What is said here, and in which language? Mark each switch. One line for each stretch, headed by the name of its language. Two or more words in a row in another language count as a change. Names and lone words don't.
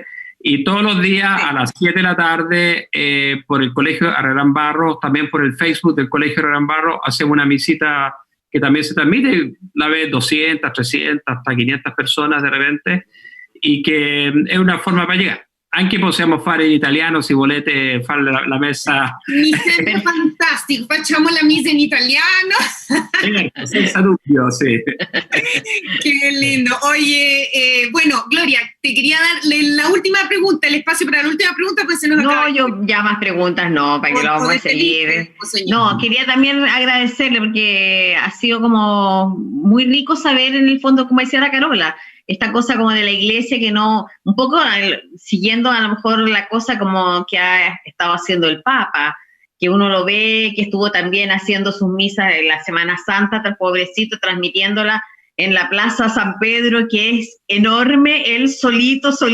Spanish: Y todos los días a las 7 de la tarde por el Colegio Herrerán Barros, también por el Facebook del Colegio Herrerán Barros, hacemos una visita que también se transmite, la vez 200, 300, hasta 500 personas de repente, y que es una forma para llegar.
Italian: Anche possiamo fare in italiano, si volete fare la messa. Mi sembra fantastico, facciamo la misa in italiano. Senza dubbio,
Spanish: sí. Qué lindo. Oye, bueno, Gloria, te quería dar la última pregunta, el espacio para la última pregunta, pues se nos acaba. No, yo ya más preguntas no, para que lo vamos a seguir. No, quería también agradecerle porque ha sido como muy rico saber en el fondo, como decía la Carola, esta cosa como de la iglesia que no, un poco siguiendo a lo mejor la cosa como que ha estado haciendo el Papa, que uno lo ve, que estuvo también haciendo sus misas en la Semana Santa, tan pobrecito, transmitiéndola en la Plaza San Pedro, que es enorme, él solito,